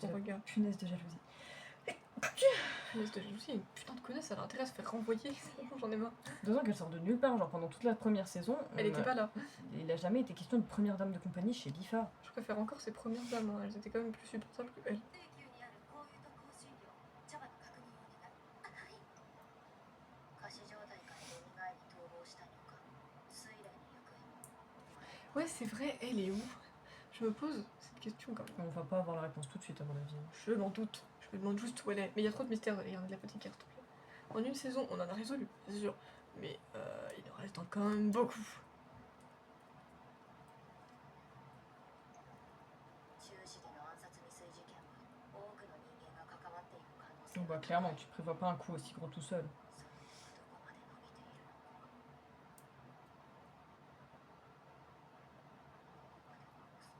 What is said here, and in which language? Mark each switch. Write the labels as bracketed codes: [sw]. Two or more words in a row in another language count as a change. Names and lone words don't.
[fr] de la regard. punaise de jalousie. Punaise de jalousie, une putain de connasse, elle a intérêt à se faire renvoyer. C'est bon, j'en ai marre. D'autant qu'elle sort de nulle part, genre pendant toute la première saison. Elle était pas là. Il a jamais été question de première dame de compagnie chez Lifa. Je préfère encore ses premières dames, hein. Elles étaient quand même plus supportables que elle. [ja] 定休にある香油と香辛料茶葉の確認をお願いはい仮死状態から蘇り逃亡したのか水霊の行方も [fr] Ouais, c'est vrai, elle est où? Je me pose cette question quand même. On va pas avoir la réponse tout de suite, à mon avis. Je m'en doute. Je me demande juste où elle est. Mais il y a trop de mystères derrière de la petite carte. En une saison, on en a résolu, c'est sûr. Mais il en reste quand même beaucoup. [ja] 中止での暗殺未遂事件は多くの人間が関わっている可能性 [fr] Donc [ja] が [fr] bah clairement, tu prévois pas un coup aussi gros tout seul. [ja] その後どこまで伸びているのか